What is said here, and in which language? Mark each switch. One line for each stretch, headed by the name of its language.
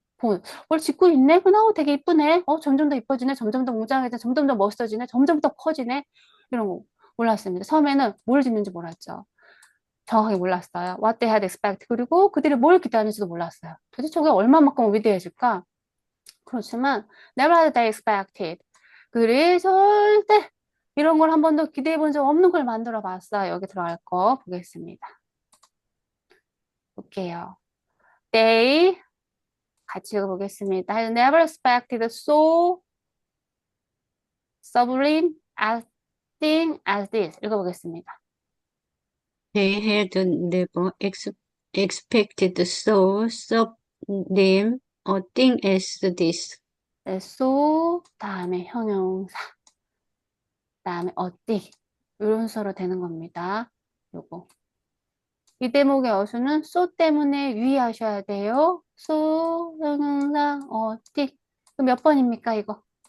Korean: 뭘 짓고 있네? 되게 이쁘네. 점점 더 이뻐지네. 점점 더 웅장해지네. 점점 더 멋있어지네. 점점 더 커지네. 이런 거 몰랐습니다. 처음에는 뭘 짓는지 몰랐죠. 정확하게 몰랐어요.
English: What they had expected.
Korean: 그리고 그들이 뭘 기대하는지도 몰랐어요. 도대체 저게 얼마만큼 위대해질까? 그렇지만
English: never had they expected.
Korean: 그들이 절대 이런 걸 한 번도 기대해 본 적 없는 걸 만들어 봤어요. 여기 들어갈 거 보겠습니다. 볼게요.
English: They
Korean: 같이 읽어보겠습니다.
English: I never expected so sublime as thing as this.
Korean: 읽어보겠습니다.
English: They had never expected so sublime a thing as this.
Korean: 네, so 다음에 형용사, 다음에 어디 이런 수로 되는 겁니다. 요거. 이 대목의 어수는 so 때문에 유의하셔야 돼요. so 형용사 어디. 그럼 몇 번입니까 이거?